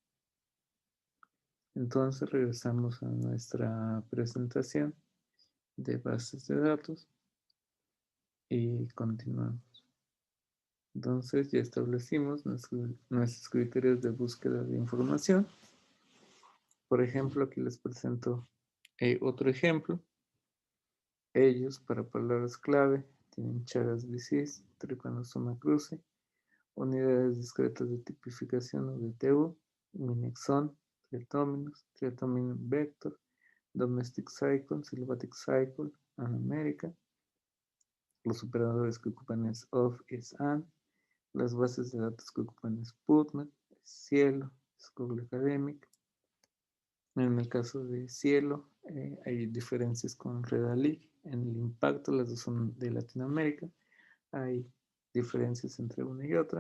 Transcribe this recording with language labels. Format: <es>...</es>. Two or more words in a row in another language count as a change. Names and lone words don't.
<es>Entonces regresamos a nuestra presentación de bases de datos y continuamos. Entonces ya establecimos nuestros criterios de búsqueda de información. Por ejemplo, aquí les presento otro ejemplo. Ellos, para palabras clave, tienen</es> <en>Chagas disease,</en> <es>Trypanosoma cruzi, unidades discretas de tipificación o DTU, Minexon, Triatomino vector,</es> <en>Domestic cycle, Sylvatic cycle,</en> <es>Anamérica. Los operadores que ocupan es</es> <en>of, is, and.</en> <es>Las bases de datos que ocupan es PubMed, Cielo, es Google Academic. En el caso de Cielo, hay diferencias con Redalit. En el impacto, las dos son de Latinoamérica. Hay diferencias entre una y otra.</es>